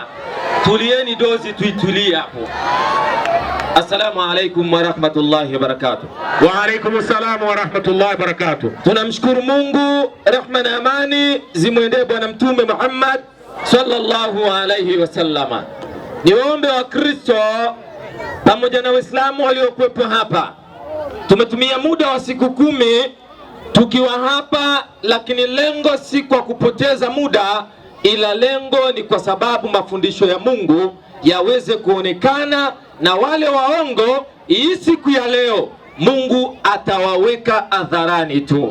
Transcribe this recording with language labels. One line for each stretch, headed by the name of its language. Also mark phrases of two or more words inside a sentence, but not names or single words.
Swahili: Tulieni dozi, tuitulie hapo.
Arabic: السلام عليكم ورحمة الله وبركاته. وعليكم السلام ورحمة الله وبركاته.
Swahili: Tunamshukuru Mungu, rehma na amani zimwendee Bwana Mtume Muhammad
Arabic: صلى الله عليه وسلم.
Swahili: Niwaombe wa Kristo pamoja na Waislamu waliokuwepo hapa, tumetumia muda wa siku 10 tukiwa hapa, lakini lengo si kwa kupoteza muda, ila lengo ni kwa sababu mafundisho ya Mungu yaweze kuonekana, na wale waongo hii siku ya leo Mungu atawaweka hadharani tu.